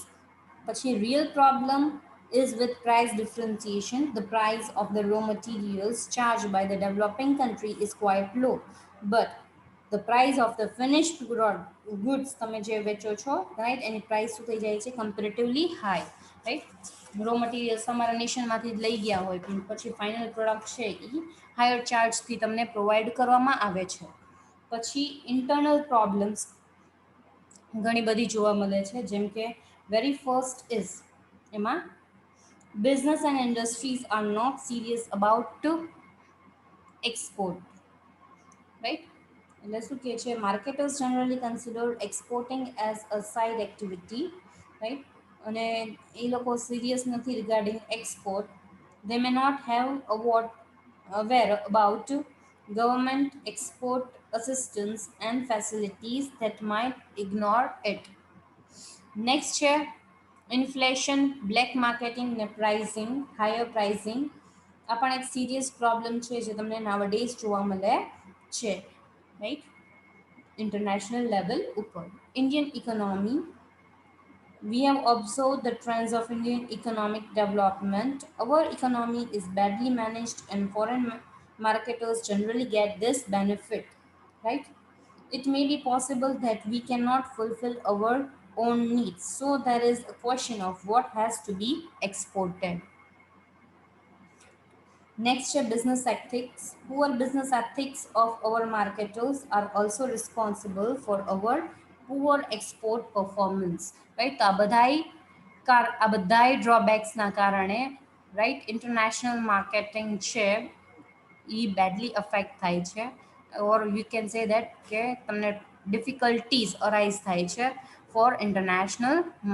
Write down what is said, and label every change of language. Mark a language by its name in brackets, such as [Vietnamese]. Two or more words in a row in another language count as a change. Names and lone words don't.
[English] But the real problem is with price differentiation. The price of the raw materials charged by the developing country is quite low, but the price of the finished goods [Gujarati] તમે જે વેચો છો રાઈટ એની પ્રાઇસ શું થઈ જાય છે [English] comparatively high. right raw materials [Gujarati] તમારા નેશનમાંથી જ લઈ ગયા હોય પણ પછી [English] final product [Gujarati] છે એ [English] higher chargeથી [Gujarati] તમને પ્રોવાઈડ કરવામાં આવે છે. [English] પછી internal problems [Gujarati] ઘણી બધી જોવા મળે છે જેમ કે [English] very first is એમાં business and industries are not serious about to export, right? [Gujarati] એટલે શું કહે છે [English] marketers generally consider exporting as a side activity, right? [Gujarati] અને એ લોકો સિરિયસ નથી [English] regarding export. they may not have aware about government export assistance and facilities that might ignore it. નેક્સ્ટ છે inflation, black marketing ને pricing, higher pricing. [Gujarati] આ પણ એક [English] serious problem [Gujarati] છે જે તમને નાવડેઝ જોવા મળે છે, રાઈટ? [English] international level ઉપર Indian economy, we have observed the trends of Indian economic development. Our economy is badly managed and foreign marketers generally get this benefit, right? It may be possible that we cannot fulfill our own needs, so there is a question of what has to be exported. Next, business ethics. Poor business ethics of our marketers are also responsible for our poor export performance. Right? [Gujarati] તો આ બધાય ડ્રોબેક્સના કારણે [English] right international marketing [Gujarati] છે એ [English] badly affect [Gujarati] થાય છે [English] or you can say that [Gujarati] કે તમને [English] difficulties arise [Gujarati] થાય છે [English] for international marketing.